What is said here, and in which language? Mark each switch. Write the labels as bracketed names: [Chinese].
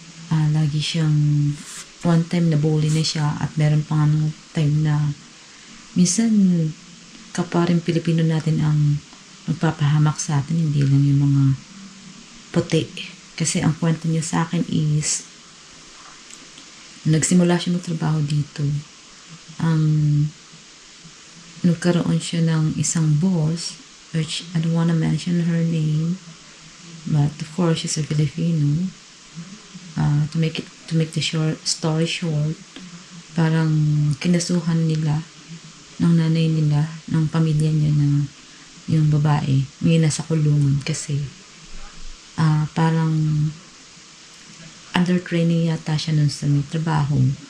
[Filipino] Lagi siyang one time nabully na siya at meron pa nga time na minsan kapwa rin Pilipino natin ang magpapahamak sa atin, hindi lang yung mga puti. Kasi ang kwento niya sa akin is nagsimula siya magtrabaho dito. Nagkaroon siya ng isang boss, [English] which I don't wanna mention her name, but of course she's a Filipino. To make the story short, [Filipino] parang kinasuhan nila ng nanay nila, ng pamilya niya na yung babae, ngayon nasa kulungan kasi parang under training yata siya nun sa may trabaho.